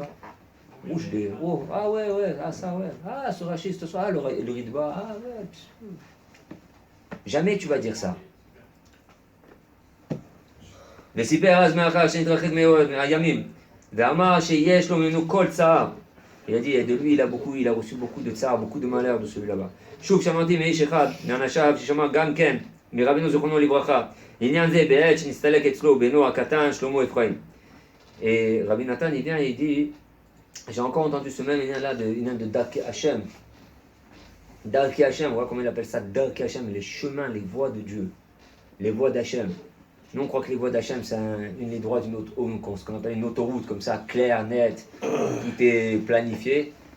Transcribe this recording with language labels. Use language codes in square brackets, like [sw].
[fr] Hein. Ah ouais, ah ça ouais. Ah, ce rachis, ce soir, le ridba, ah ouais. Jamais tu vas dire ça. Il a dit, et de lui, il a reçu beaucoup de tsar, beaucoup de malheur de celui-là-bas. [he] שוב שמעתי מאיש אחד, מאנשיו, ששמע גם כן, מרבינו זיכרונו לברכה, עניין זה בעת שנסתלק אצלו בנו הקטן, שלמה אפרים. [fr] Et Rabbi Nathan, il vient et il dit, j'ai encore entendu ce même lien-là de Darkei Hashem. Darkei Hashem, on voit comment il appelle ça, Darkei Hashem, les chemins, les voies de Dieu, les voies d'Hashem. Nous, on croit que les voies d'Hachem, c'est une ligne droite, ce qu'on appelle une autoroute, comme ça, claire, nette, tout est planifié.